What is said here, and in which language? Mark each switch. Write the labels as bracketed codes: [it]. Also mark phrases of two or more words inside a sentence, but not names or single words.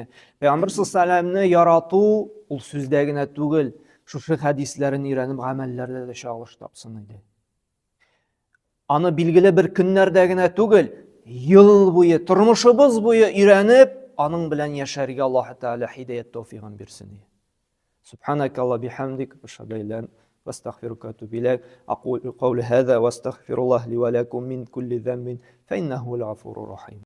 [tt] Пәйгамбәр саллаллаһу ярату ул сүздә генә түгел, шушы хәдисләрен өйрәнеп гамәлләрдә дә чагылыш тапсын иде. Аны билгеле бер көннәрдә генә түгел, ел буе, тормышыбыз буе өйрәнеп, аның белән яшәргә Аллаһ Тәгалә һидаят тәүфигын бирсен. [ar] سبحانك اللهم وبحمدك أشهد أن لا إله إلا أنت وأستغفرك وأتوب إليك. أقول قولي هذا وأستغفر الله لي ولكم من كل ذنب فإنه الغفور الرحيم.